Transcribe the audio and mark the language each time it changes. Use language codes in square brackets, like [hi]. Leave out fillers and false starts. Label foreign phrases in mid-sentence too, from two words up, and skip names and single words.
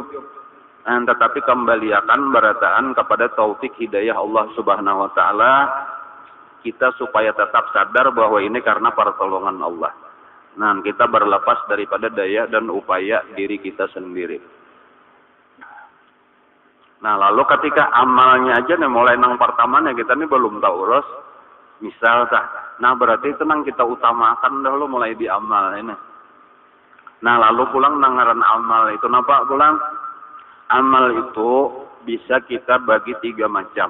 [bjn] Tetapi kembaliakan berataan kepada taufik hidayah Allah [ar] Subhanahu wa taala, [bjn] kita supaya tetap sadar bahwa ini karena pertolongan Allah. [id] Kita berlepas daripada daya dan upaya diri kita sendiri. [bjn] Lalu ketika amalnya aja mulai nang pertama kita belum tahu urus. Misal berarti itu nang kita utamakan dahulu mulai di amal ini. Lalu pulang nangaran amal itu napa pulang? [id] Amal itu bisa kita bagi 3 macam.